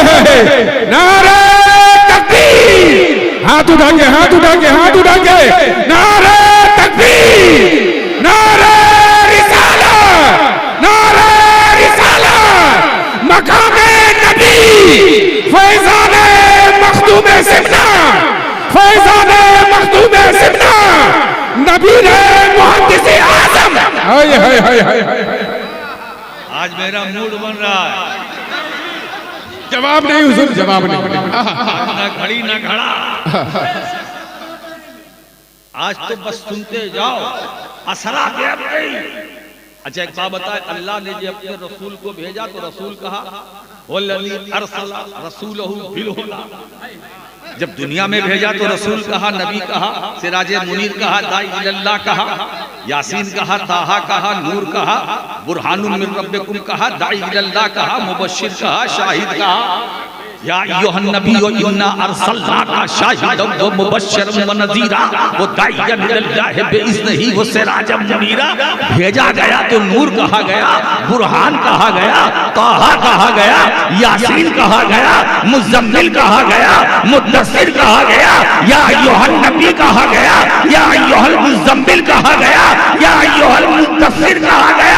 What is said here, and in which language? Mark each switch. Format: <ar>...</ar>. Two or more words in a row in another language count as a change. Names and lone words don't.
<hi>नारे तकबीर, हाथ उठा के, हाथ उठा के, हाथ उठा के, नारे तकबीर, नारे रिसाला, नारे रिसाला, मकामे नबी, फैज़ाने मखदूमे सिमना, फैज़ाने मखदूमे सिमना, नबी ने मुहद्दिस-ए आज़म। हाय हाय हाय हाय, आज मेरा मूड बन रहा है। जवाब नहीं हुजूर, जवाब नहीं, ना घड़ी ना घड़ा। आज तो बस सुनते जाओ, असरा गैब नहीं। अच्छा एक बात बताए, अल्लाह ने जब अपने रसूल को भेजा तो रसूल कहा</hi> <ar>والذي أرسل رسوله بالهدى.</ar> <hi>जब दुनिया में भेजा तो रसूल कहा, नबी कहा, सिराजे मुनीर कहा,</hi> <ar>داعي إلى الله</ar> <hi>कहा, यासीन कहा, ताहा कहा, नूर कहा,</hi> <ar>برهان من ربكم</ar> <hi>कहा,</hi> <ar>داعي إلى الله</ar> <hi>कहा, मुबश्शिर कहा, शाहिद कहा।</hi> <ar>يا أيها النبي إنا أرسلناك شاهدا ومبشرا ونذيرا وداعيا إلى الله بإذنه وسراجا منيرا.</ar> <hi>भेजा गया तो नूर कहा गया, बुरहान कहा गया, ताहा कहा गया, यासीन कहा गया, मुज़म्मिल कहा गया, मुद्दस्सिर कहा गया,</hi> <ar>يا أيها النبي</ar> <hi>कहा गया,</hi> <ar>يا أيها المزمل</ar> <hi>कहा गया,</hi> <ar>يا أيها المدثر</ar> <hi>कहा गया।</hi>